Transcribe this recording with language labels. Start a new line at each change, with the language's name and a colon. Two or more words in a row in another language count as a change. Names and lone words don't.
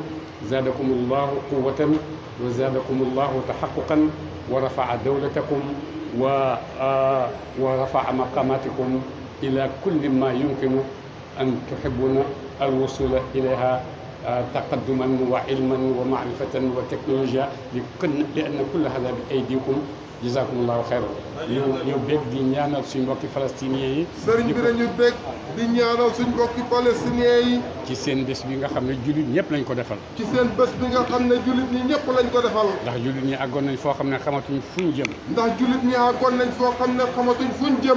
Arabic: زادكم الله قوة وزادكم الله تحققا ورفع دولتكم ورفع مقاماتكم إلى كل ما يمكن أن تحبون الوصول إليها تقدما وعلما ومعرفة وتكنولوجيا، لأن كل هذا بأيديكم. جزاكم الله خيرا.
Wolof: ñu bég di ñaanal suñ mbokki palestiniens yi. sëriñ bi dañu bég di ñaanal suñ mbokki palestiniens yi. ci seen bés bi nga xam ne jullit ñëpp lañ ko defal. ci seen bés bi nga xam ne jullit ñi ñëpp lañ ko defal. ndax jullit ñi àggoon nañ foo xam ne xamatuñ fuñ jëm. ndax jullit ñi àggoon nañ foo xam ne xamatuñ fuñ jëm.